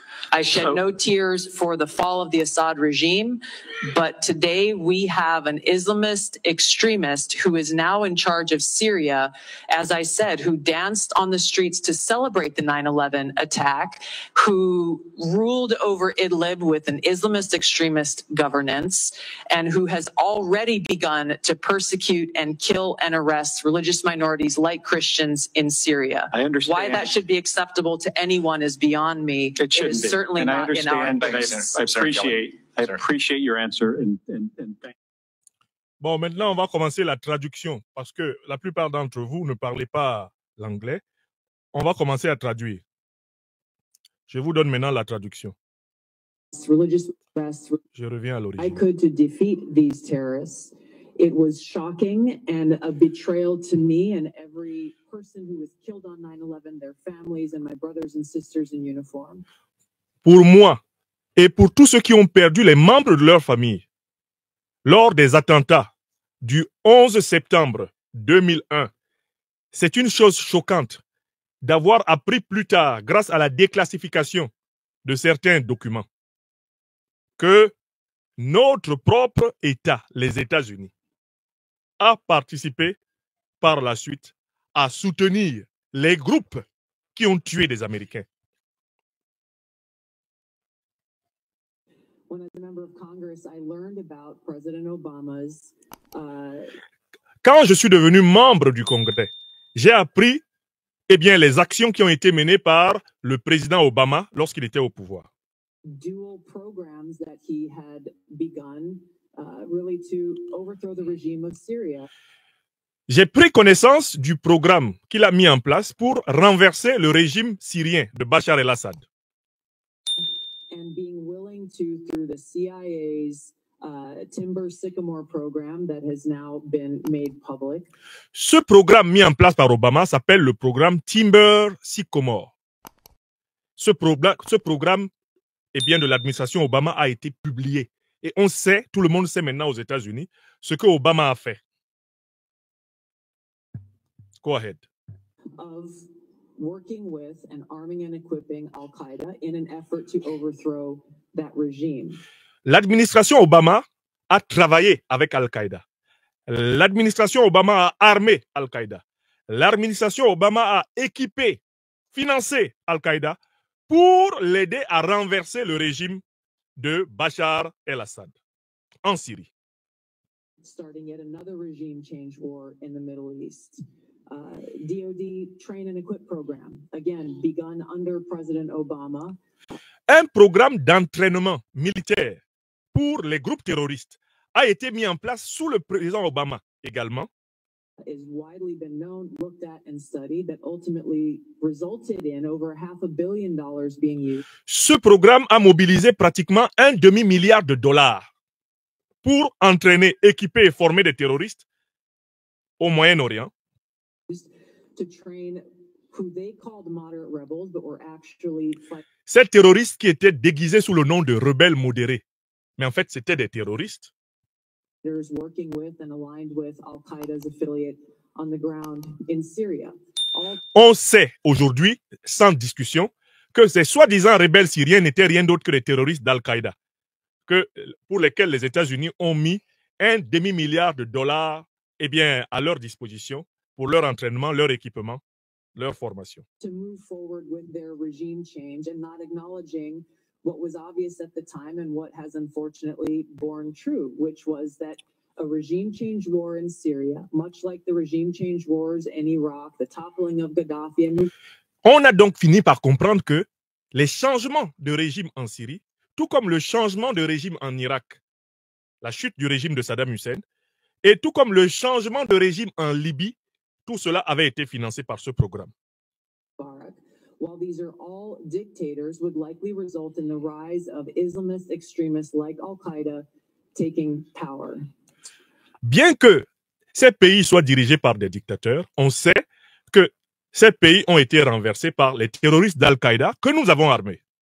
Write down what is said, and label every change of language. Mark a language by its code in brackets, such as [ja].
[en] I shed no tears for the fall of the Assad regime, but today we have an Islamist extremist who is now in charge of Syria, as I said, who danced on the streets to celebrate the 9/11 attack, who ruled over Idlib with an Islamist extremist governance, and who has already begun to persecute and kill and arrest religious minorities like Christians in Syria. I understand. Why that should be acceptable to anyone is beyond me. It shouldn't be. Certainly and I not in our understand, I appreciate your answer and thank you. [fr] Bon, maintenant, on va commencer la traduction parce que la plupart d'entre vous ne parlez pas l'anglais. On va commencer à traduire. Je vous donne maintenant la traduction. Je reviens à l'origine. [en] I could to defeat these terrorists. It was shocking and a betrayal to me and every person who was killed on 9/11, their families and my brothers and sisters in uniform. [fr] Pour moi et pour tous ceux qui ont perdu les membres de leur famille lors des attentats du 11 septembre 2001, c'est une chose choquante d'avoir appris plus tard, grâce à la déclassification de certains documents, que notre propre État, les États-Unis, a participé par la suite à soutenir les groupes qui ont tué des Américains. [en] When as a member of Congress, I learned about President Obama's. [fr] Quand je suis devenu membre du Congrès, j'ai appris les actions qui ont été menées par le président Obama lorsqu'il était au pouvoir. [en] Dual programs that he had begun really to overthrow the regime of Syria. [fr] J'ai pris connaissance du programme qu'il a mis en place pour renverser le régime syrien de Bachar el-Assad. And being willing to, through the CIA's Timber Sycamore program that has now been made public. Ce programme mis en place par Obama s'appelle le programme Timber Sycamore. Ce programme de l'administration Obama a été publié. Et on sait, tout le monde sait maintenant aux États-Unis, ce que Obama a fait. [en] Go ahead. Of working with and arming and equipping Al-Qaeda in an effort to overthrow that regime. [fr] L'administration Obama a travaillé avec Al-Qaïda. L'administration Obama a armé Al-Qaïda. L'administration Obama a équipé, financé Al-Qaïda pour l'aider à renverser le régime de Bachar el-Assad en Syrie. [en] Starting yet another regime change war in the Middle East. DoD train and equip program, again, begun under President Obama. [fr] Un programme d'entraînement militaire pour les groupes terroristes a été mis en place sous le président Obama également. [en] Is widely been known, looked at, and studied that ultimately resulted in over $500 million being used. [fr] Ce programme a mobilisé pratiquement $1 demi-milliard pour entraîner, équiper et former des terroristes au Moyen-Orient. [en] To train who they called moderate rebels, but were actually [fr] ces terroristes qui étaient déguisés sous le nom de rebelles modérés, mais en fait c'était des terroristes. [en] Working with and aligned with Al-Qaeda's affiliate on the ground in Syria. [fr] On sait aujourd'hui, sans discussion, que ces soi-disant rebelles syriens n'étaient rien d'autre que des terroristes d'Al-Qaïda, pour lesquels les États-Unis ont mis un demi-milliard de dollars à leur disposition pour leur entraînement, leur équipement, leur formation. [en] To move forward with their regime change and not acknowledging what was obvious at the time and what has unfortunately borne true, which was that a regime change war in Syria, much like the regime change wars in Iraq, the toppling of Gaddafi. [fr] On a donc fini par comprendre que les changements de régime en Syrie, tout comme le changement de régime en Irak, la chute du régime de Saddam Hussein, et tout comme le changement de régime en Libye, tout cela avait été financé par ce programme. [en] While these are all dictators, would likely result in the rise of Islamist extremists like Al-Qaeda taking power. [fr] Bien que ces pays soient dirigés par des dictateurs, on sait que ces pays ont été renversés par les terroristes d'Al-Qaïda que nous avons armés.